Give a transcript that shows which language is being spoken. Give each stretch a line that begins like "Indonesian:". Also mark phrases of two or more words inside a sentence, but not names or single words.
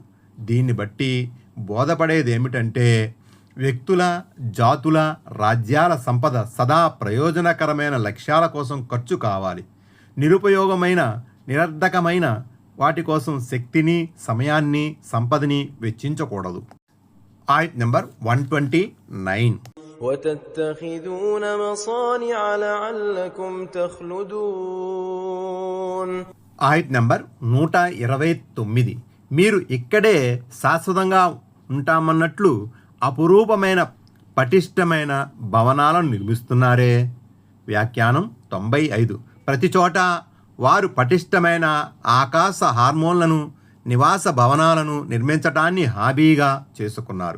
Telugu: దీన్ని బట్టి బోధపడేదేమిటంటే వ్యక్తుల, జాతుల, రాజ్యాల సంపద సదా ప్రయోజనకరమైన లక్ష్యాల కోసం ఖర్చు కావాలి. నిరుపయోగమైన, నిరర్ధకమైన వాటి కోసం శక్తిని, సమయాన్ని, సంపదని వెచ్చించకూడదు. ఆయత్ నెంబర్ 129.
Arabic: وتتخذون مصانع لعلكم تخلدون.
Telugu: ఆయత్ నెంబర్ 129. మీరు ఇక్కడే శాశ్వతంగా ఉంటామన్నట్లు అపురూపమైన పటిష్టమైన భవనాలను నిర్మిస్తున్నారే. వ్యాఖ్యానం 95. ప్రతి చోట వారు పటిష్టమైన ఆకాశ హార్మోన్లను, నివాస భవనాలను నిర్మించటాన్ని హాబీగా చేసుకున్నారు.